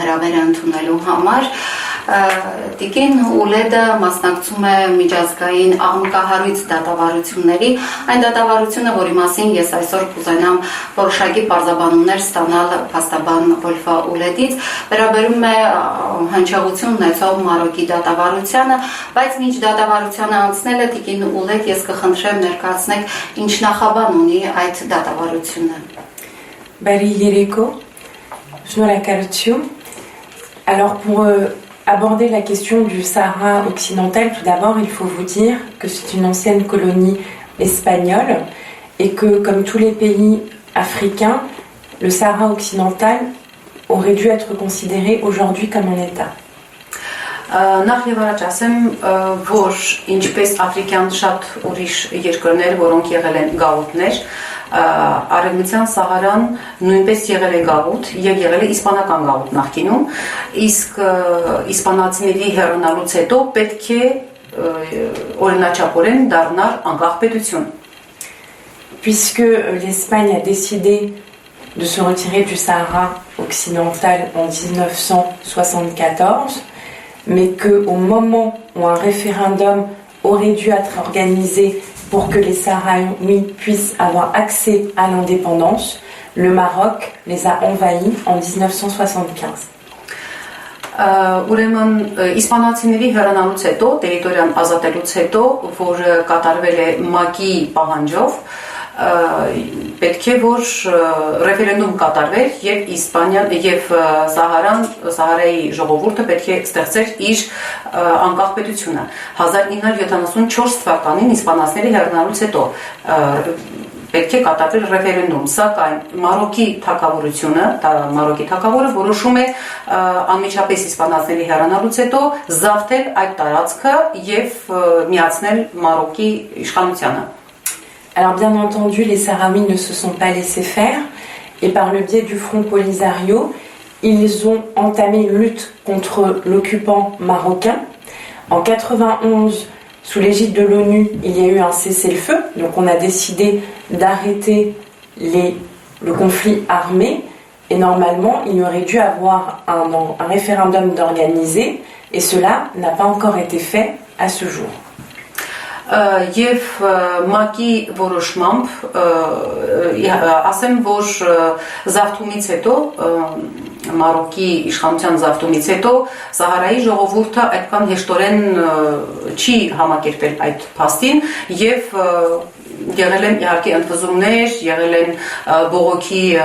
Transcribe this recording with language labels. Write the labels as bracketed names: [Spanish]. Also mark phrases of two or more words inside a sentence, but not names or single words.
[Armenian] հրավերը ընդունելու համար։ Տիկին Ուլեդը մասնակցում է միջազգային աղմկահարույց դատավարությունների, այն դատավարությունը, որի մասին ես այսօր կուզենամ որոշակի պարզաբանումներ ստանալ փաստաբան Օլֆա Ուլեդից, վերաբերում է հնչեղություն ունեցող Մարոկի դատավարությանը, բայց մինչ դատավարությանը անցնելը տիկին Ուլեդ ես կխնդրեմ ներկայացնեք ինչ նախաբան ունի այդ դատավարությունը։ Բարի երեկո, շնորհակալություն։ [French] Alors pour aborder la question du Sahara occidental, tout d'abord, il faut vous dire que c'est une ancienne colonie espagnole et que, comme tous les pays africains, le Sahara occidental aurait dû être considéré aujourd'hui comme un État. [Armenian] Նախ եւ առաջ ասեմ, որ ինչպես աֆրիկյան շատ ուրիշ երկրներ, որոնք եղել են գաղութներ, Արևմտյան Սահարան նույնպես եղել է գաղութ եւ եղել է իսպանական գաղութ նախկինում, իսկ իսպանացիների հեռանալուց հետո պետք է օրինաչափորեն դառնար անկախ պետություն։ [French] Puisque l'Espagne a décidé de se retirer du Sahara occidental en 1974, mais qu'au moment où un référendum aurait dû être organisé pour que les Sahraouis puissent avoir accès à l'indépendance, le Maroc les a envahis en 1975. [Armenian] Ուրեմն իսպանացիների հեռանալուց հետո, տերիտորիան ազատելուց հետո, որ կատարվել է ՄԱԿ-ի պահանջով, պետք է որ ռեֆերենդում կատարվեր եւ Իսպանիան եւ Սահարայի ժողովուրդը պետք է ստեղծեր իր անկախ պետությունը 1974 թվականին իսպանացիների հեռանալուց հետո պետք է կատարվեր ռեֆերենդում, սակայն Մարոկի թագավորությունը, Մարոկի թագավորը որոշում է անմիջապես իսպանացիների հեռանալուց հետո զավթել այդ տարածքը եւ միացնել Մարոկի իշխանությանը։ [French] Alors bien entendu, les Sahraouis ne se sont pas laissés faire et par le biais du Front Polisario, ils ont entamé une lutte contre l'occupant marocain. En 91, sous l'égide de l'ONU, il y a eu un cessez-le-feu, donc on a décidé d'arrêter le conflit armé et normalement il y aurait dû avoir un référendum d'organiser et cela n'a pas encore été fait à ce jour. [Armenian] Եվ ՄԱԿ-ի որոշմամբ ասեմ, որ զավթումից հետո Մարոկի իշխանության զավթումից հետո Սահարայի ժողովուրդը այդքան հեշտորեն չի համակերպել այդ փաստին եւ եղել են իհարկե ընդվզումներ, եղել են բողոքի